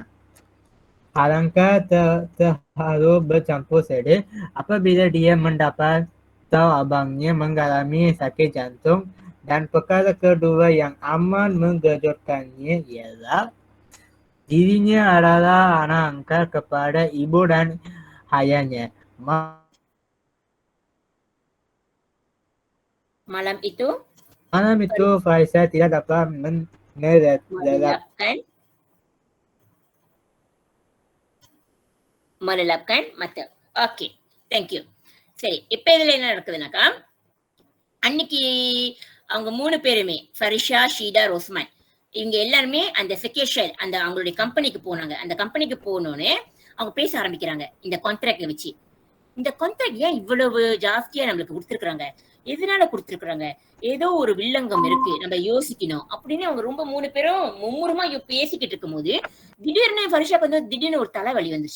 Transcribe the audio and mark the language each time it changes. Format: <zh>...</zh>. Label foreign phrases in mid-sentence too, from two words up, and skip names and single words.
<ms>Alangkah terharu bercampur sedih apabila dia mendapat tahu abangnya mengalami sakit jantung, dan perkara kedua yang amat mengejutkannya ialah dirinya adalah anak angkat kepada ibu dan ayahnya. Malam itu Faisal tidak dapat melelapkan mata.</ms> <en>Okay, thank you.</en> <ta>சரி, இப்ப இதுல என்ன நடக்குதுனாக்கா, அன்னைக்கு அவங்க 3 பேருமே ஃபரிஷா, ஷீடா, ரோஸ்மான் இவங்க எல்லாருமே அந்த செகேஷல் அந்த அவங்களுடைய கம்பெனிக்கு போனாங்க. அந்த கம்பெனிக்கு போனோடனே அவங்க பேச ஆரம்பிக்கிறாங்க இந்த கான்ட்ராக்ட வச்சு. இந்த கான்ட்ராக்ட் ஏன் இவ்வளவு ஜாஸ்தியா நம்மளுக்கு கொடுத்துருக்காங்க, எதனால கொடுத்துருக்காங்க, ஏதோ ஒரு வில்லங்கம் இருக்கு, நம்ம யோசிக்கணும் அப்படின்னு அவங்க ரொம்ப 3 பேரும் மும்முரமா பேசிக்கிட்டு இருக்கும் போது திடீர்னு ஃபரிஷாக்கு வந்து திடீர்னு ஒரு தலைவலி வந்துச்சு.</ta>